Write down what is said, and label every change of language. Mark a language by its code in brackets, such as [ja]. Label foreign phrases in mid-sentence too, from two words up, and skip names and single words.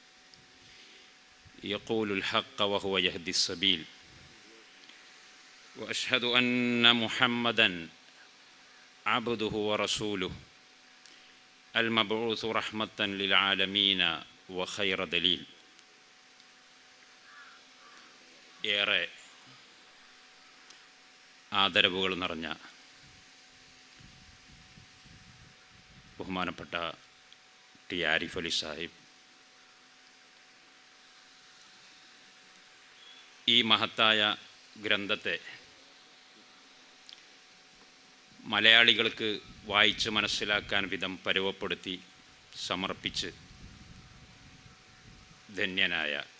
[ar] يقول الحق وهو يهدي السبيل، وأشهد أن محمدًا عبده ورسوله المبعوث رحمة للعالمين وخير دليل. [ml] ഏറെ ആദരവുകൾ നിറഞ്ഞ ബഹുമാനപ്പെട്ട ടി ആരിഫ് അലി സാഹിബ്, ഈ മഹത്തായ ഗ്രന്ഥത്തെ മലയാളികൾക്ക് വായിച്ച് മനസ്സിലാക്കാൻ വിധം പരുവപ്പെടുത്തി സമർപ്പിച്ച് ധന്യനായ